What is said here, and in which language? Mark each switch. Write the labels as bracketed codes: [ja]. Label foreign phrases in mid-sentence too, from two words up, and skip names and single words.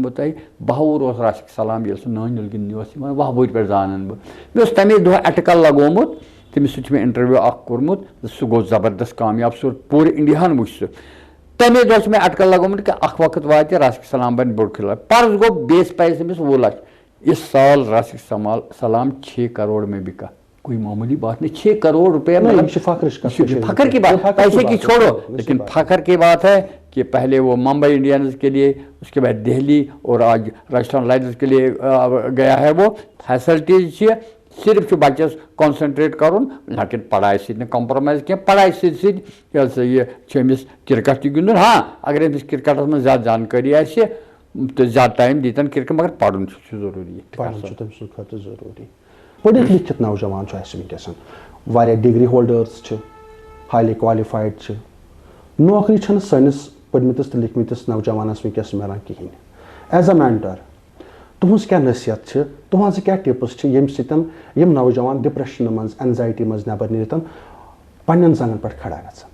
[ks] بہٕ تۄہہِ بہوٗر اوس راشِق سلام ییٚلہِ سُہ نٲنِل گِنٛدنہِ اوس یِوان وہبوٗرِ پٮ۪ٹھ زانان بہٕ مےٚ اوس تَمے دۄہ اٹکل لگومُت تٔمِس سۭتۍ چھُ مےٚ اِنٹرویو اکھ کوٚرمُت سُہ گوٚو زبردست کامیاب سُہ پوٗرٕ اِنڈیاہن وٕچھ سُہ تَمے دۄہ چھُ مےٚ اٹکل لگومُت کہِ اکھ وقت واتہِ راشِق سلام بنہِ بوٚڑ کھِلٲڑۍ پرُس گوٚو بیٚیِس پایس أمِس 20 لچھ [ur] اس سال راشق سلام 6 کروڑ میں بکا کوئی معمولی بات نہیں 6 کروڑ روپے فخر کی بات پیسے کی چھوڑو لیکن فخر کی بات ہے کہ پہلے وہ ممبئی انڈینز کے لیے اس کے بعد دہلی اور آج راجستھان رائلز کے لیے گیا ہے [ks] وہ فیسلٹیز صرف بچس کانسنٹریٹ کرن لیکن پڑھائی سۭتۍ نہٕ کمپرومائز کینٛہہ پڑھائی سۭتۍ سا یہ أمِس کرکٹ تہِ گِنٛدُن ہاں اگر أمِس کرکٹس منٛز زیادٕ جانکٲری آسہِ تو زیادٕ ٹائم دیتن کرکٹ مگر پڑھُن چھُ ضروٗری پڑھُن چھُ تٔمۍ سٕنٛدِ خٲطرٕ ضروٗری پٔرِتھ لیکھِتھ نوجوان چھُ اَسہِ وٕنکیٚس واریاہ [en] degree holders [ks] چھِ [en] highly qualified [ks] چھِ نوکری چھَنہٕ سٲنِس پٔرمٕتِس تہٕ لیکھمٕتِس نوجوانس وٕنکیٚس مِلان کِہیٖنۍ [en] as a mentor [ks] تُہٕنٛز کیٛاہ نصیحت چھِ تُہٕنٛزٕ کیٛاہ ٹِپٕس چھِ ییٚمہِ سۭتۍ یِم نوجوان ڈِپریشنہٕ منٛز اینزایٹی منٛز نٮ۪بر نیٖرِتھ پننٮ۪ن زنٛگن پٮ۪ٹھ کھڑا گژھن